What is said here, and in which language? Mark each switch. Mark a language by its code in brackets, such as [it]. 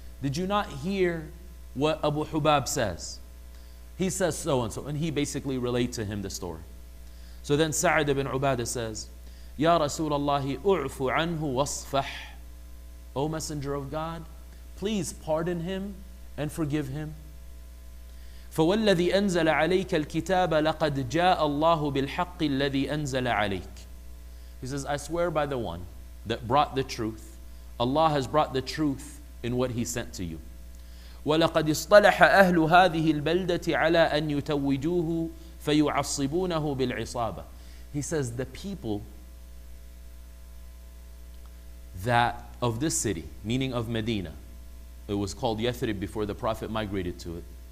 [en] Did you not hear what Abu Hubab says? He says so and so. And he basically relates to him the story. So then Sa'd ibn Ubadah says, [ar] Ya Rasulallahi, u'fu anhu wasfah. [en] O Messenger of God, please pardon him and forgive him. [ar] فوالذي أنزل عليك الكتاب لقد جاء الله بالحق الذي أنزل عليك. [en] He says, I swear by the one that brought the truth. Allah has brought the truth in what He sent to you. [ar] وَلَقَدْ اصْطَلَحَ أَهْلُ هَذِهِ الْبَلْدَةِ عَلَىٰ أَنْ يُتَوِّجُوهُ فَيُعَصِّبُونَهُ بِالْعِصَابَةِ. [en] He says, the people that of this city, meaning of Medina, it was called Yathrib before the Prophet migrated to it.